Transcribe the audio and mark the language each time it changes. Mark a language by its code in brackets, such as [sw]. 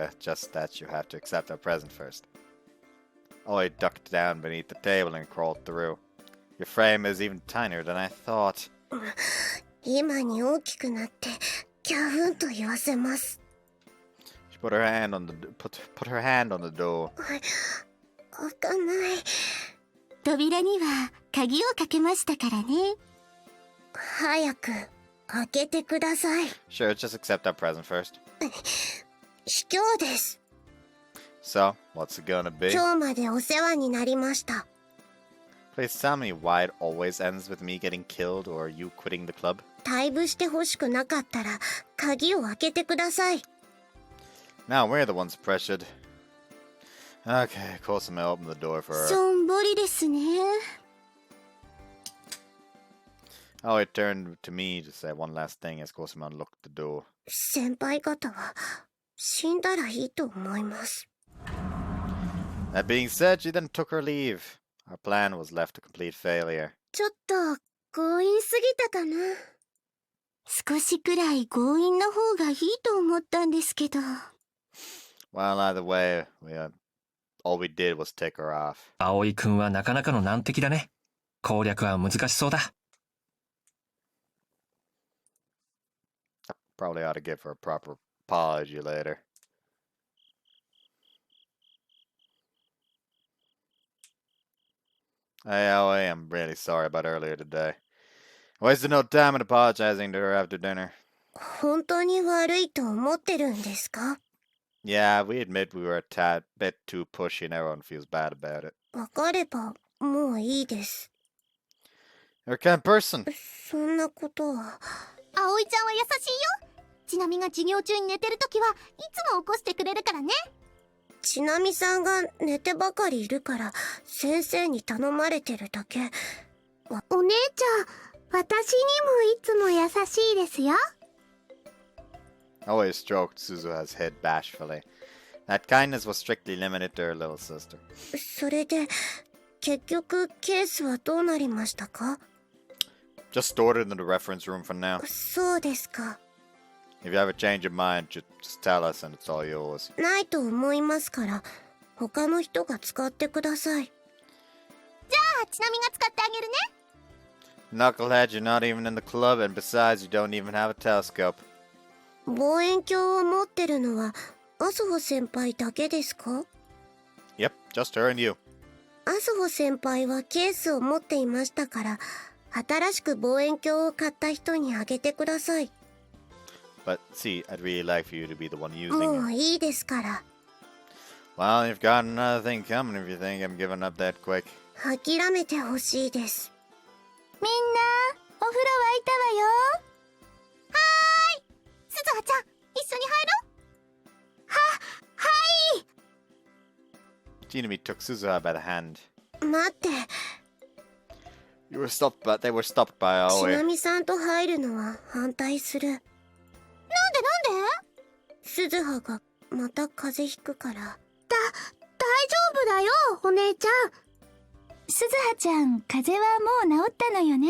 [en] Just that you have to accept our present first. Aoi ducked down beneath the table and crawled through. Your frame is even tinier than I thought. [ja] 今に大きくなってキャフンと言わせます。 [en] She put her hand on the door. [ja] 開かない。扉には鍵をかけましたからね。早く開けてください。 [en] Sure, just accept our present first. [ja] 卑怯です。 [en] So, what's it gonna be? [ja] 今日までお世話になりました。 [en] Please tell me why it always ends with me getting killed or you quitting the club. [ja] 退部してほしくなかったら鍵を開けてください。 [en] Now we're the ones pressured. Okay, Kosame opened the door for [ja] し [en] her. [ja] ょんぼりですね。 [en] Oh, it turned to me to say one last thing as Kosame unlocked the door. [ja] 先輩方は死んだらいいと思います。 [en] That being said, she then took her leave. Our plan was left a complete failure. [ja] ちょっと強引すぎたかな。少しくらい強引な方がいいと思ったんですけど。 [en] Well, either way, all we did was take her off. [ja] 葵くんはなかなかの難敵だね。攻略は難しそうだ。 [en] Probably ought to give her a proper apology later. Hey, Aoi, I'm really sorry about earlier today. I wasted no time in apologizing to her after dinner. [ja] 本当に悪いと思ってるんですか？ [en] Yeah, we admit we were a tad bit too pushy and everyone feels bad about it. [ja] わかればもういいです。 [en] You're a kind of person. [ja] そんなことは。葵ちゃんは優しいよ。ちなみが授業中に寝てるときはいつも起こしてくれるからね。ちなみさんが寝てばかりいるから先生に頼まれてるだけ。お姉ちゃん、私にもいつも優しいですよ。 [en] Aoi stroked Suzuha's head bashfully. That kindness was strictly limited to her little sister. [ja] それで結局ケースはどうなりましたか？ [en] Just stored it in the reference room for now. [ja] そうですか。 [en] If you ever change your mind, just tell us and it's all yours. [ja] ないと思いますから他の人が使ってください。じゃあちなみが使ってあげるね。 [en] Knucklehead, you're not even in the club, and besides, you don't even have a telescope. [ja] 望遠鏡を持ってるのはアスホ先輩だけですか？ [en] Yep, just her and you. [ja] アスホ先輩はケースを持っていましたから新しく望遠鏡を買った人にあげてください。 [en] But see, I'd really like for you to be the one [ja] も [en] using [ja] う [en] it. [ja] いいですから。 [en] Well, you've got another thing coming if you think I'm giving up that quick. [ja] 諦めてほしいです。みんなお風呂沸いたわよ。はーい、すずはちゃん一緒に入ろう。はい。 [en] Jinami took Suzuha by the hand. [ja] 待って、 [en] They were stopped by [ja] ちな [en] Aoi. [ja] みさんと入るのは反対する。なんで鈴葉がまた風邪ひくから。大丈夫だよ、お姉ちゃん。すずはちゃん、風邪はもう治ったのよね。